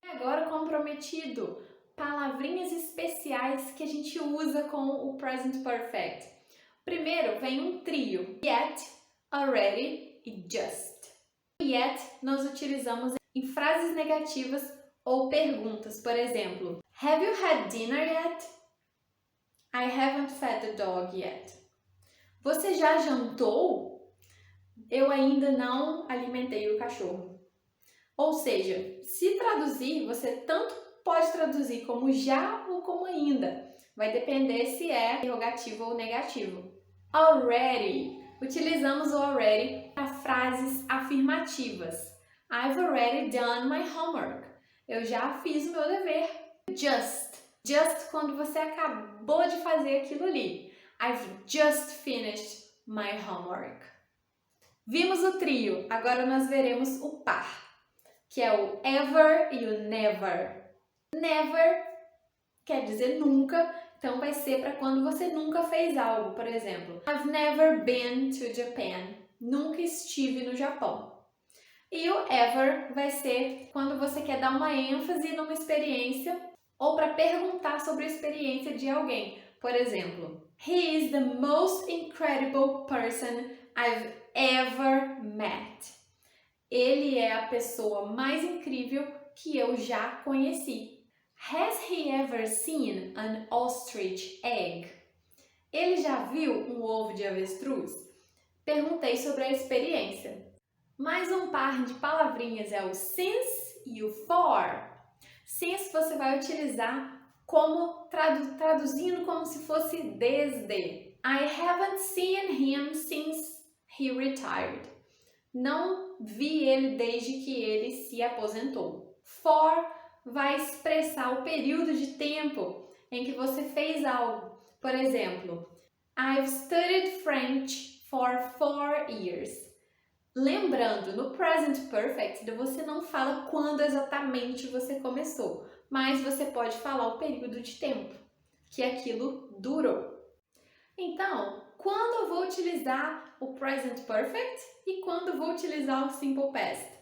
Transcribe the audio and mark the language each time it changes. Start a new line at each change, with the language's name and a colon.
Portuguese: E agora, comprometido, palavrinhas especiais que a gente usa com o present perfect. Primeiro vem um trio: yet, already e just. Yet nós utilizamos em frases negativas ou perguntas. Por exemplo,
English: have you had dinner yet? I haven't fed the dog yet.
Portuguese: Você já jantou? Eu ainda não alimentei o cachorro. Ou seja, se traduzir, você tanto pode traduzir como já ou como ainda. Vai depender se é interrogativo ou negativo. Already. Utilizamos o already para frases afirmativas.
English: I've already done my homework.
Portuguese: Eu já fiz o meu dever. Just. Just quando você acabou de fazer aquilo ali.
English: I've just finished my homework.
Portuguese: Vimos o trio, agora nós veremos o par, que é o ever e o never. Never quer dizer nunca, então vai ser para quando você nunca fez algo. Por exemplo,
English: I've never been to Japan.
Portuguese: Nunca estive no Japão. E o ever vai ser quando você quer dar uma ênfase numa experiência ou para perguntar sobre a experiência de alguém. Por exemplo,
English: he is the most incredible person I've ever met.
Portuguese: Ele é a pessoa mais incrível que eu já conheci.
English: Has he ever seen an ostrich egg?
Portuguese: Ele já viu um ovo de avestruz? Perguntei sobre a experiência. Mais um par de palavrinhas é o since e o for. Since você vai utilizar como traduzindo como se fosse desde.
English: I haven't seen him since he retired.
Portuguese: Não vi ele desde que ele se aposentou. For vai expressar o período de tempo em que você fez algo. Por exemplo,
English: I've studied French for 4 years.
Portuguese: Lembrando, no present perfect, você não fala quando exatamente você começou, mas você pode falar o período de tempo que aquilo durou. Então, quando eu vou utilizar o present perfect e quando eu vou utilizar o simple past?